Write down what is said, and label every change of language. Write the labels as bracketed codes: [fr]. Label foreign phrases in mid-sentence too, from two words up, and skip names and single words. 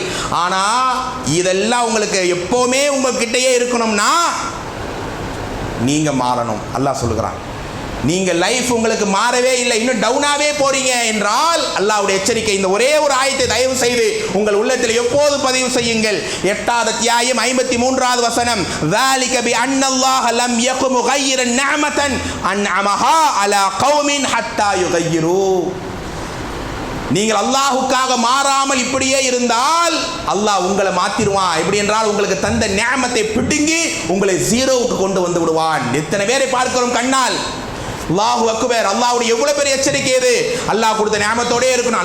[ta] ஆனால் இதெல்லாம் உங்களுக்கு எப்போவுமே உங்ககிட்டயே இருக்கணும்னா நீங்கள் மாறணும். அல்லாஹ் சொல்லுகிறான், நீங்கள் லைஃப் உங்களுக்கு மாறவே இல்லை, இன்னும் டவுனாகவே போறீங்க என்றால் அல்லாஹ்வுடைய எச்சரிக்கை. இந்த ஒரே ஒரு ஆயத்தை தயவு செய்து உங்கள் உள்ளத்தில் எப்போது பதிவு செய்யுங்கள். 8வது அத்தியாயம் 53வது வசனம், [ar] ذَلِكَ بِأَنَّ اللَّهَ لَمْ يَكُ مُغَيِّرًا نِعْمَةً أَنْعَمَهَا عَلَى قَوْمٍ حَتَّى يُغَيِّرُوا. [ta] நீங்கள் அல்லாஹ்வுக்காக மாறாமல் இப்படியே இருந்தால் அல்லாஹ் உங்களை மாத்திடுவான். எப்படி என்றால், உங்களுக்கு தந்த நியமத்தை பிடுங்கி உங்களை ஜீரோவுக்கு கொண்டு வந்து விடுவான். எத்தனை பேரை பார்க்கிறோம் கண்ணால். [ar] الله أكبر. [ta] அல்லாஹ்வுடைய எவ்வளவு பெரிய எச்சரிக்கை இது. அல்லாஹ் கொடுத்த நியமத்தோடே இருக்கணும்.